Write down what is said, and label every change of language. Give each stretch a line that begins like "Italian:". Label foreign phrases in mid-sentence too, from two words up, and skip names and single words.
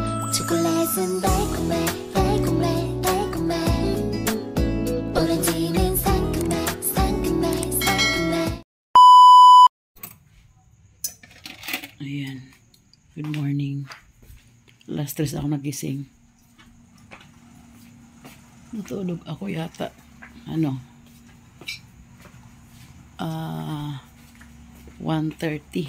Korean: 초콜릿은 달콤해 달콤해 달콤해 오렌지는 상큼해 상큼해 상큼해.
Filipino: Ayan.
English: Good morning.
Filipino: Last 3 ako nagising. Natulog ako yata. 1:30.